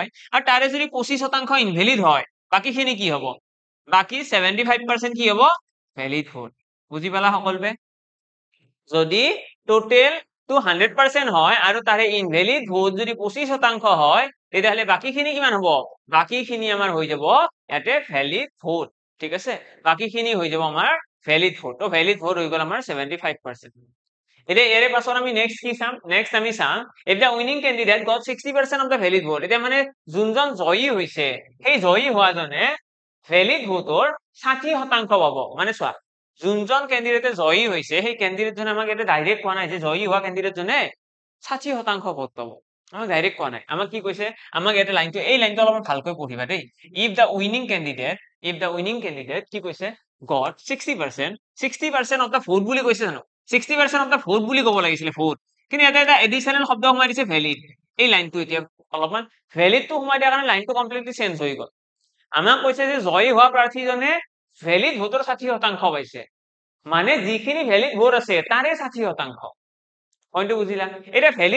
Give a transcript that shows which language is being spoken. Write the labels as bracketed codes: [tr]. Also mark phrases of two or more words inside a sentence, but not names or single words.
[as] আৰু তাৰে যদি 25% ইনভ্যালিড হয় বাকিখিনি কি হ'ব বাকি 75% কি হ'ব [en] valid vote [as] বুজি পালা সকলোৱে যদি [en] total to 100% [as] হয় আৰু তাৰে [en] invalid vote [as] যদি 25% হয় তেতিয়াহলে বাকিখিনি কিমান হ'ব বাকিখিনি আমাৰ হৈ যাব ইয়াতে [en] valid vote [as] ঠিক আছে বাকিখিনি হৈ যাব আমাৰ [en] valid vote [as] তো [en] valid vote [as] হৈ গ'ল আমাৰ 75% এতিয়া এৰে পাছত আমি নেক্সট কি চাম নেক্সট আমি চাম [en] if the winning candidate got 60% of the valid vote [as] এতিয়া মানে যোনজন জয়ী হৈছে সেই জয়ী হোৱাজনে ভ্যালিড ভোটৰ 60% পাব মানে চোৱা যোনজন ক্যান্ডিডেটে জয়ী হৈছে সেই ক্যান্ডিডেট জনে আমাক এটা ডাইৰেক্ট কোৱা নাই যে জয়ী হোৱা ক্যান্ডিডেট জনে 60% ভোট পাব আমাক ডাইৰেক্ট কোৱা নাই আমাক কি কৈছে আমাক এটা লাইনটো এই লাইনটো অলপ ভালকৈ পঢ়িবা দেই [en] if the winning candidate [as] কি কৈছে got [en] 60% of the vote [as] বুলি কৈছে জানো [en] 60% of the vote [as] বুলি ক'ব লাগিছিল vote কিন্তু এটা এটা এডিশনাল শব্দ সোমাই দিছে ভ্যালিড এই লাইনটো এতিয়া অলপমান ভ্যালিডটো সোমাই দিয়াৰ কাৰণে লাইনটো কমপ্লিটলি চেঞ্জ হৈ গ'ল আমাক কৈছে যে জয়ী হোৱা প্ৰাৰ্থীজনে ভ্যালিড ভোটৰ 60% পাইছে মানে যিখিনি ভ্যালিড ভোট আছে তাৰে 60% পইণ্টটো বুজিলা এটা ভ্যালিড